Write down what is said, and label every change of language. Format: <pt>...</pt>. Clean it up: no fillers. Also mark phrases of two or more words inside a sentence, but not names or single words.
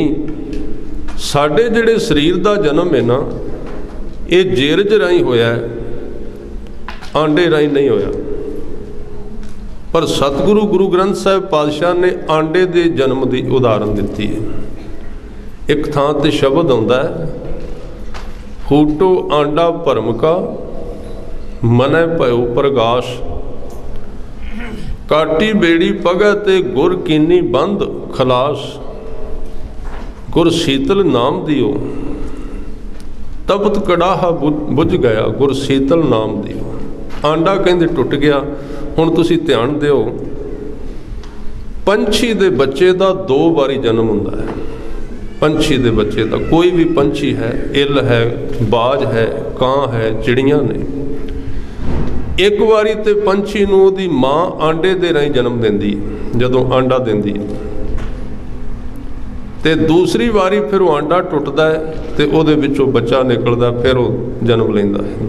<pa>ਸਾਡੇ ਜਿਹੜੇ ਸਰੀਰ ਕਾ ਜਨਮ ਹੈ ਨਾ, ਯੇ ਜੇਰਜ ਰਾਹੀਂ ਹੋਇਆ ਹੈ, ਆਂਡੇ ਰਾਹੀਂ ਨਹੀਂ ਹੋਇਆ। ਪਰ ਸਤਗੁਰੂ ਗੁਰੂ ਗ੍ਰੰਥ ਸਾਹਿਬ ਪਾਤਸ਼ਾਹ ਨੇ ਆਂਡੇ ਦੇ ਜਨਮ ਕੀ ਉਦਾਹਰਣ ਦੀ ਹੈ। ਏਕ ਥਾਂ ਤੇ ਸ਼ਬਦ ਆਉਂਦਾ ਹੈ, ਫੂਟੋ ਆਂਡਾ ਭਰਮ ਕਾ, ਮਨੈ ਭਇਓ ਪ੍ਰਗਾਸ। ਕਾਟੀ ਬੇੜੀ ਪਗੈ ਤੇ ਗੁਰ ਕੀਨੀ ਬੰਦ ਖਲਾਸ। ਗੁਰ ਸੀਤਲ ਨਾਮ ਦੀਓ, ਤਪਤ ਕੜਾਹਾ ਬੁਝ ਗਿਆ। ਗੁਰ ਸੀਤਲ ਨਾਮ ਦੀਓ। ਆਂਡਾ ਕਹਿੰਦੇ ਟੁਟ ਗਿਆ। ਹੁਣ ਤੁਸੀਂ ਧਿਆਨ ਦਿਓ, ਪੰਛੀ ਦੇ ਬੱਚੇ ਦਾ 2 ਬਾਰੀ ਜਨਮ ਹੁੰਦਾ ਹੈ। ਪੰਛੀ ਦੇ ਬੱਚੇ ਦਾ, ਕੋਈ ਭੀ ਪੰਛੀ ਹੈ, ਇਲ ਹੈ, ਬਾਜ ਹੈ, ਕਾਂ ਹੈ, ਚਿੜੀਆਂ ਨੇ, ਏਕ ਬਾਰੀ ਤੇ ਪੰਛੀ ਨੂੰ ਓਹਦੀ ਮਾਂ ਆਂਡੇ ਦੇ ਰਾਹੀਂ ਜਨਮ ਦਿੰਦੀ, ਜਦੋਂ ਆਂਡਾ ਦਿੰਦੀ, ਤੇ ਦੂਸਰੀ ਬਾਰੀ ਫਿਰ ਵੋ ਆਂਡਾ ਟੁਟਦਾ ਹੈ ਤੇ ਓਹਦੇ ਵਿਚੋਂ ਬੱਚਾ ਨਿਕਲਦਾ, ਫਿਰ ਵੋ ਜਨਮ ਲੈਂਦਾ ਹੈ।</pa>